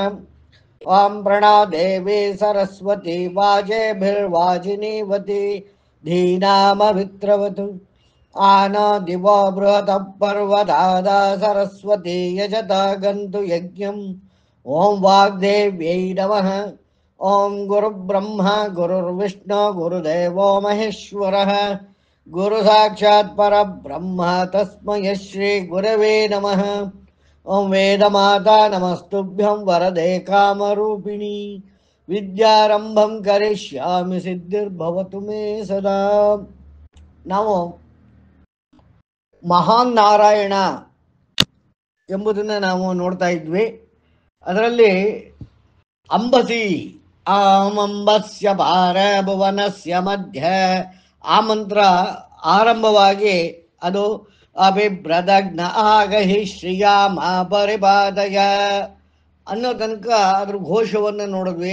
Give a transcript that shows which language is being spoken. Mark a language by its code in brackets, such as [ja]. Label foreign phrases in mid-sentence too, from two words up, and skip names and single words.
[sa] ಓಂ ಪ್ರಣಾದೇವಿ ಸರಸ್ವತಿ ವಾಜೇಭಿರ್ವಾಜಿನೀವತಿ ಧೀನಾಮವಿತ್ರವತು ಆನಾ ದಿವೋ ಬೃಹತ ಪರ್ವತಾದ ಸರಸ್ವತಿ ಯಜತ ಗಂತು ಯಜ್ಞಂ. ಓಂ ವಾಗ್ದೇವ್ಯೈ ನಮಃ. ಓಂ ಗುರುಬ್ರಹ್ಮ ಗುರುರ್ವಿಷ್ಣು ಗುರುದೇವೋ ಮಹೇಶ್ವರಃ ಗುರು ಸಾಕ್ಷಾತ್ ಪರಬ್ರಹ್ಮ ತಸ್ಮೈ ಶ್ರೀ ಗುರವೇ ನಮಃ. ಓಂ ವೇದಮಾತಾ ನಮಸ್ತುಭ್ಯಂ ವರದೆ ಕಾಮರೂಪಿಣಿ ವಿದ್ಯಾರಂಭಂ ಕರಿಷ್ಯಾಮಿ ಸಿದ್ಧಿರ್ಭವತು ಮೇ ಸದಾ. [kn] ನಾವು ಮಹಾನ್ ನಾರಾಯಣ ಎಂಬುದನ್ನು ನಾವು ನೋಡ್ತಾ ಇದ್ವಿ. ಅದರಲ್ಲಿ [sa] ಅಂಬಸಿ ಆಮಂಬಸ್ಯ ಪಾರ ಭುವನಸ್ಯ ಮಧ್ಯ [kn] ಆ ಮಂತ್ರ ಆರಂಭವಾಗಿ ಅದು [sa] ಅಭಿಭ್ರದಗ್ನ ಆಗಹಿ ಶ್ರೀಯಾಮ ಪರಿಪಾದಯ [kn] ಅನ್ನೋ ತನಕ ಅದ್ರ ಘೋಷವನ್ನು ನೋಡಿದ್ವಿ.